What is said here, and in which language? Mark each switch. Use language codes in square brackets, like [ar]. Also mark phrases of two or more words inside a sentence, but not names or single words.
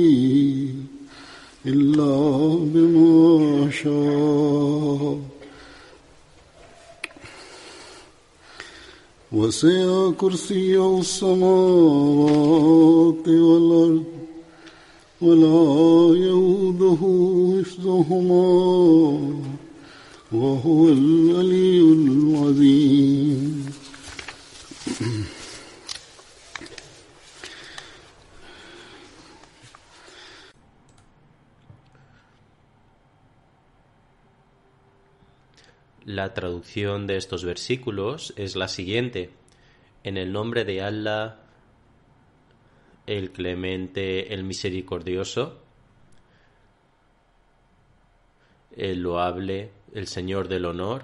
[ar] إلا بما شاء وسع كرسيه السماوات والأرض ولا يؤوده حفظهما وهو العلي العظيم. [es] La traducción de estos versículos es la siguiente: en el nombre de Allah, el Clemente, el Misericordioso, el Loable, el Señor del Honor.